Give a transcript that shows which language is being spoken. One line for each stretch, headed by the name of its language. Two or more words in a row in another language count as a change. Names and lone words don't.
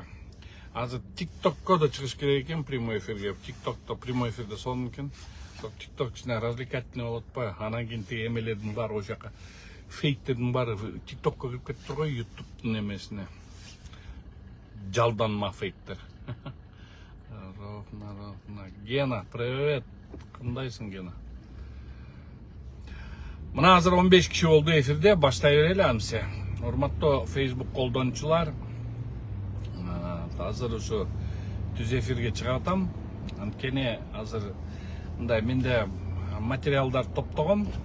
Kyrgyz: Азыр ТикТокко да чыгыш керек экен
Russian: прямой эфирге.
Kyrgyz: ТикТокто
Russian: прямой эфирде
Kyrgyz: сонун экен. ТикТок кичине развлекательный болот па? Анан кийин тиги эмелердин баары ошол жака фейктердин баары ТикТокко кирип кетиптир го, ютубтун эмесине. Жалданма фейктер. Ровно. Гена, привет. Кандайсың, Гена? Мына азыр 15 киши болду эфирде, баштай берели амсе. Урматтуу Facebook колдонуучулар, азыр ушу түз эфирге чыгып атам. Анткени азыр мындай менде материалдар топтогом.